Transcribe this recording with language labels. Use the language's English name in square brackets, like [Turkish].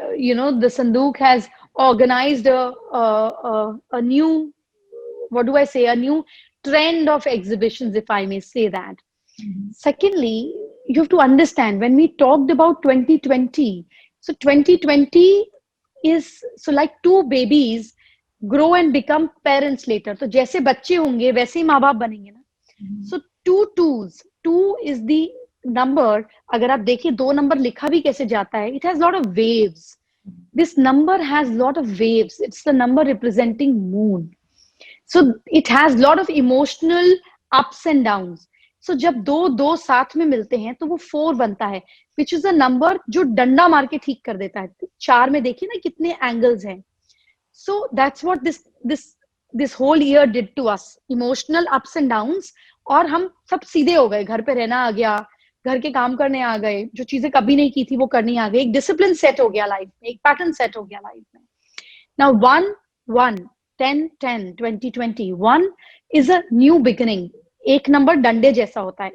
[English] The Sandook has organized a new, what do I say, a new trend of exhibitions, if I may say that. Secondly, you have to understand, when we talked about 2020, so 2020 is, so like two babies grow and become parents later. [Hindi] तो जैसे बच्चे होंगे वैसे ही माँ बाप बनेंगे ना. [English] So 2 twos, 2 is the number. [Hindi] अगर आप देखिए 2 नंबर लिखा भी कैसे जाता है, [English] it has lot of waves. This number has lot of waves. It's the number representing moon. So it has lot of emotional ups and downs. [Hindi] So जब दो साथ में मिलते हैं तो वो 4 बनता है, [English] which is a number [Hindi] जो डंडा मार के ठीक कर देता है. 4 में देखिए ना कितने एंगल्स हैं. [English] So that's what this whole year did to us. Emotional ups and downs. [Hindi] और हम सब सीधे हो गए. घर पे रहना आ गया, घर के काम करने आ गए, जो चीजें कभी नहीं की थी वो करनी आ गई. एक डिसिप्लिन सेट हो गया लाइफ में, एक पैटर्न सेट हो गया लाइफ में. Now 1 [English] 10-10, 2020. 1 is a new beginning. [Hindi] एक नंबर डंडे जैसा होता है.